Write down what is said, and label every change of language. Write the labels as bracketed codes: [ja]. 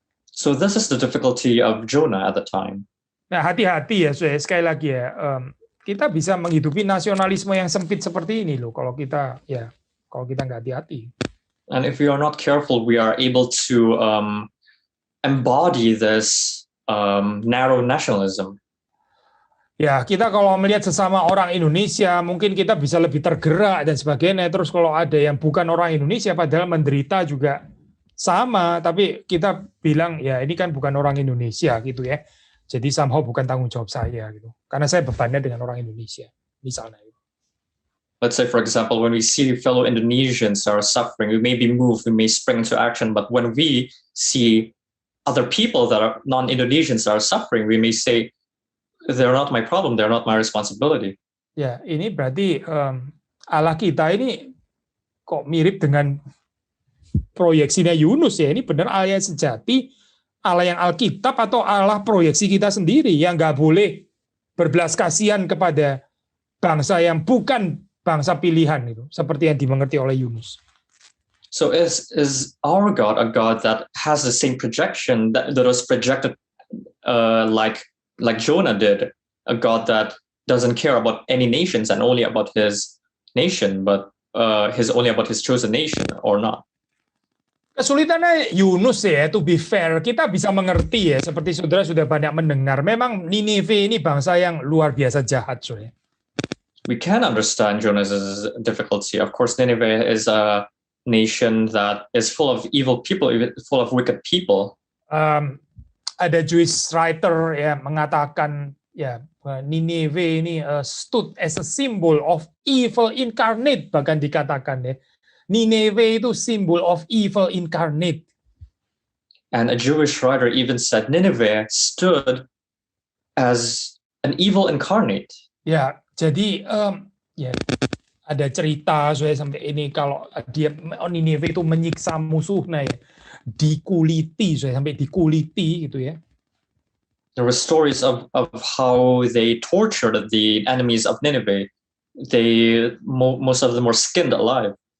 [en] So this is the difficulty of Jonah at the time. [id] Nah, hati-hati ya, sekali lagi ya. Kita bisa menghidupi nasionalisme yang sempit seperti ini loh kalau kita nggak hati-hati. [en] And if we are not careful, we are able to embody this narrow nationalism. [id] Ya, kita kalau melihat sesama orang Indonesia, mungkin kita bisa lebih tergerak dan sebagainya. Terus kalau ada yang bukan orang Indonesia padahal menderita juga sama, tapi kita bilang ya ini kan bukan orang Indonesia gitu ya. Jadi somehow bukan tanggung jawab saya gitu. Karena saya bebannya dengan orang Indonesia, misalnya. [en] Let's say, for example, when we see fellow Indonesians are suffering, we may be moved, we may spring into action. But when we see other people that are non-Indonesians are suffering, we may say, they're not my problem, they're not my responsibility. [id] Ya, ini berarti Allah kita ini kok mirip dengan proyeksinya Yunus ya. Ini benar Allah yang sejati, Allah yang Alkitab atau Allah proyeksi kita sendiri yang nggak boleh berbelas kasihan kepada bangsa yang bukan bangsa pilihan itu, seperti yang dimengerti oleh Yunus. [en] So is our God a God that has the same projection that was projected like Jonah did, a God that doesn't care about any nations and only about his nation, but only about his chosen nation or not? [id] Kesulitannya Yunus ya, [en] to be fair, [id] kita bisa mengerti ya, seperti saudara sudah banyak mendengar, memang Ninive ini bangsa yang luar biasa jahat. [en] We can understand Jonah's difficulty. Of course, Nineveh is a nation that is full of evil people, full of wicked people. [id] Ada Jewish writer ya mengatakan ya Ninive ini [en] stood as a symbol of evil incarnate, [id] bahkan dikatakan ya. [en] Nineveh [id] itu [en] symbol of evil incarnate. And a Jewish writer even said Nineveh stood as an evil incarnate. [id] Ya, jadi ya ada cerita sampai ini kalau dia Nineveh itu menyiksa musuhnya ya, dikuliti sampai dikuliti gitu ya. [en] There were stories of how they tortured the enemies of Nineveh. Most of them were skinned alive.